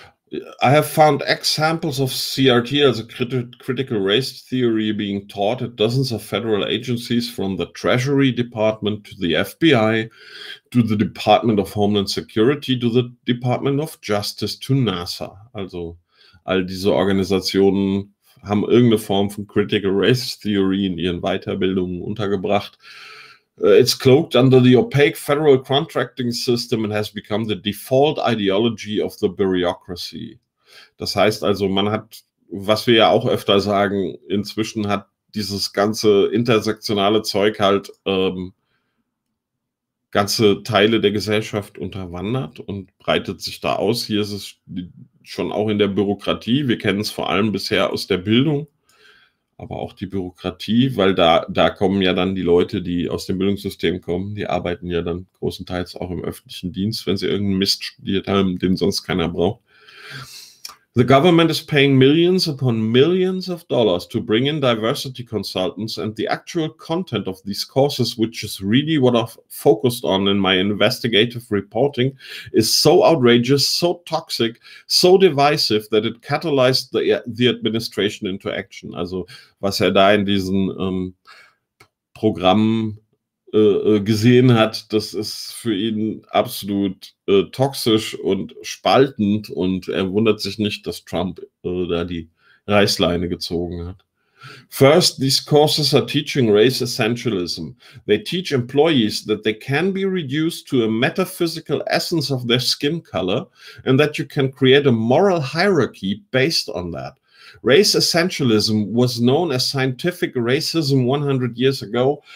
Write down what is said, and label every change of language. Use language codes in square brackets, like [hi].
[en] I have found examples of CRT, also Critical Race Theory, being taught at dozens of federal agencies from the Treasury Department to the FBI to the Department of Homeland Security to the Department of Justice to NASA. [de] Also all diese Organisationen haben irgendeine Form von Critical Race Theory in ihren Weiterbildungen untergebracht. [en] It's cloaked under the opaque federal contracting system and has become the default ideology of the bureaucracy. [de] Das heißt also, man hat, was wir ja auch öfter sagen, inzwischen hat dieses ganze intersektionale Zeug halt ganze Teile der Gesellschaft unterwandert und breitet sich da aus. Hier ist es schon auch in der Bürokratie. Wir kennen es vor allem bisher aus der Bildung. Aber auch die Bürokratie, weil da kommen ja dann die Leute, die aus dem Bildungssystem kommen, die arbeiten ja dann großenteils auch im öffentlichen Dienst, wenn sie irgendeinen Mist studiert haben, den sonst keiner braucht. [en] The government is paying millions upon millions of dollars to bring in diversity consultants and the actual content of these courses, which is really what I've focused on in my investigative reporting, is so outrageous, so toxic, so divisive that it catalyzed the administration into action. [de] Also was er da in diesen Programmen gesehen hat, das ist für ihn absolut toxisch und spaltend und er wundert sich nicht, dass Trump da die Reißleine gezogen hat. [en] First, these courses are teaching race essentialism. They teach employees that they can be reduced to a metaphysical essence of their skin color and that you can create a moral hierarchy based on that. Race essentialism was known as scientific racism 100 years ago.